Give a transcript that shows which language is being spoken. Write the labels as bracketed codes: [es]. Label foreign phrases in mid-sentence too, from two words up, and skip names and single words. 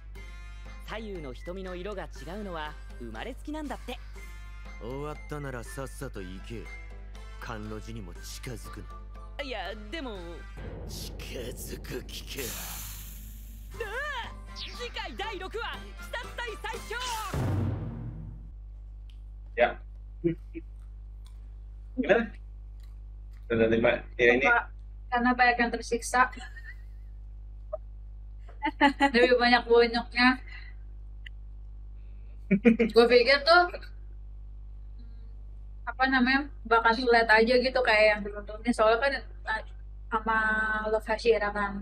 [ja] 左右の瞳の色が違うのは生まれつきなんだって。終わったならさっさと行け。甘露寺にも近づくな。いやでも近づく気か。次回第6話鬼殺隊最強。 [id] Ya. Gimana? Sudah 5. Ya ini Karena banyak yang tersiksa. Lebih banyak bonyoknya. Gue pikir tuh apa namanya bakal sulit aja gitu kayak yang dulu-dulunya, soalnya kan sama lokasi kan.